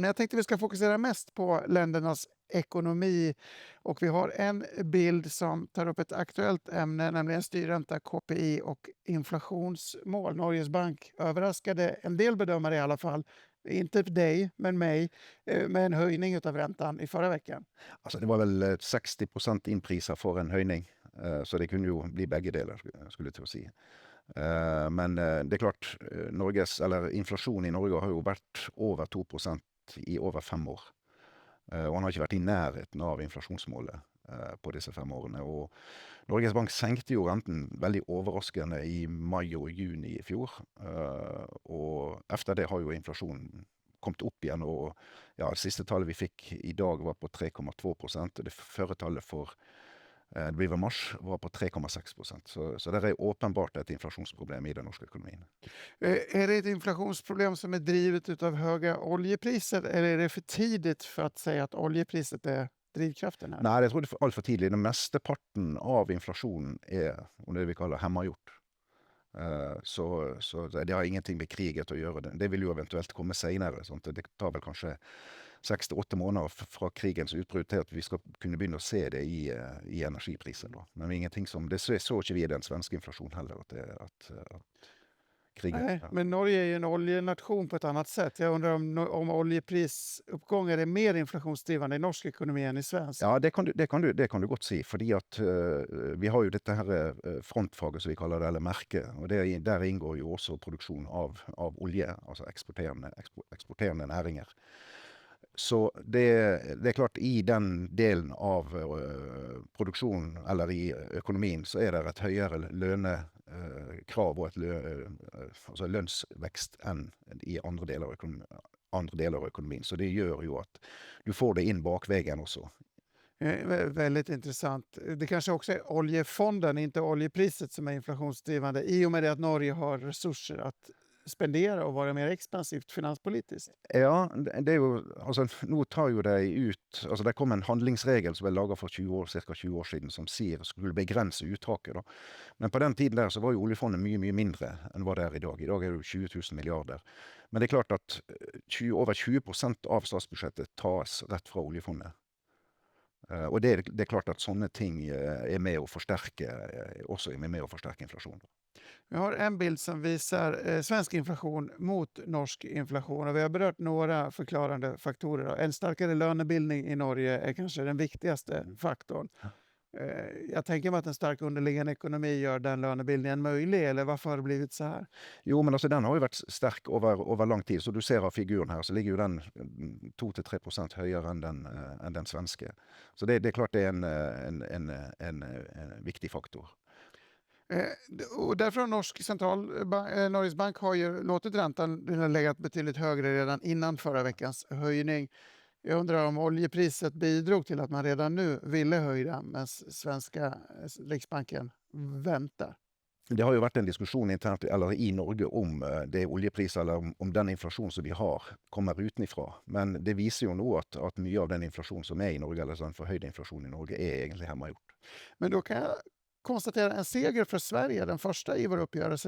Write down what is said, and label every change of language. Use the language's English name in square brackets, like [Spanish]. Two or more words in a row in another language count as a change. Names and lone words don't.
[Swedish] Men jag tänkte vi ska fokusera mest på ländernas ekonomi. Och vi har en bild som tar upp ett aktuellt ämne, nämligen styrränta, KPI och inflationsmål. Norges bank överraskade en del bedömare i alla fall inte dig, men mig, med en höjning av räntan i förra veckan. [Norwegian] Altså, det var vel 60% innpriser for en høyning, så det kunne jo bli begge deler, skulle jeg til å si. Men det er klart, inflasjonen i Norge har jo vært over 2% i over 5 år. Og han har ikke vært i nærheten av inflasjonsmålet på disse 5 årene. Og Norges Bank senkte jo renten veldig overraskende i mai og juni i fjor. Og efter det har jo inflasjonen kommet opp igjen, og ja, det siste tallet vi fikk i dag var på 3,2%, og det førre tallet for det blir ved mars, var på 3,6%. Så det er åpenbart et inflasjonsproblem i den norske økonomien. [Swedish] Är det ett inflationsproblem som är drivet av höga oljepriser, eller är det för tidigt för att säga att oljepriset är drivkraften här? [Norwegian] Nei, jeg tror det er alt for tidlig. Den mesteparten av inflasjonen er det vi kaller hemmagjort. Så det har ingenting med kriget å gjøre. Det vil jo eventuelt komme senere. Sånn. Det tar vel kanskje 6-8 måneder fra krigens utbrudd til at vi skal kunne begynne å se det i energipriser. Da. Men ingenting som, det så ikke vi i den svenske inflasjonen heller, at krigen... [Swedish] Nej, men Norge är ju en oljenation på ett annat sätt. Jag undrar om oljeprisuppgångar är mer inflationsdrivande i norsk ekonomi än i svensk. [Norwegian] Ja, det kan du godt si, fordi at vi har jo dette her frontfaget, som vi kaller det, eller merke, og der inngår jo også produksjon av olje, altså eksporterende næringer. Så det er klart, i den delen av produksjonen, eller i økonomien, så er det et høyere lønekrav og altså lønnsvekst enn i andre deler av økonomien. Så det gjør jo at du får det inn bakvägen också. [Swedish] Väldigt intressant. Det kanske också är oljefonden, inte oljepriset, som är inflationsdrivande, i och med det att Norge har resurser att spendera och vara mer expansivt finanspolitiskt. [Norwegian] Ja, det er jo, altså, nå tar jo de ut, altså det kom en handlingsregel som ble laget for cirka 20 år siden, som skulle begrense uttaket da. Men på den tiden der så var jo oljefondet mye mindre enn hva det er i dag. I dag er det jo 20 000 milliarder. Men det er klart at over 20% av statsbudsjettet tas rett fra oljefondet. Og det er klart at sånne ting er med å forsterke, også er med å forsterke inflasjonen. [Swedish] Vi har en bild som visar svensk inflation mot norsk inflation, och vi har berört några förklarande faktorer. En starkare lönebildning i Norge är kanske den viktigaste faktorn. Jag tänker mig att en stark underliggande ekonomi gör den lönebildningen möjlig, eller varför har det blivit så här? [Norwegian] Jo, men altså den har jo vært sterk over lang tid, så du ser av figuren her, så ligger jo den 2-3% høyere enn den svenske. Så det er klart det er en viktig faktor. [Swedish] Och därför har Norges Bank har ju låtit räntan legat betydligt högre redan innan förra veckans höjning. Jag undrar om oljepriset bidrog till att man redan nu ville höja, men svenska Riksbanken väntar. [Norwegian] Det har jo vært en diskusjon internt eller i Norge om det oljepriser eller om den inflasjon som vi har kommer utenifra. Men det viser jo nå at mye av den inflasjon som er i Norge, eller sånn forhøyd inflasjon i Norge, er egentlig hemmagjort. [Swedish] Men då kan jag konstatera en seger för Sverige, den första i vår uppgörelse.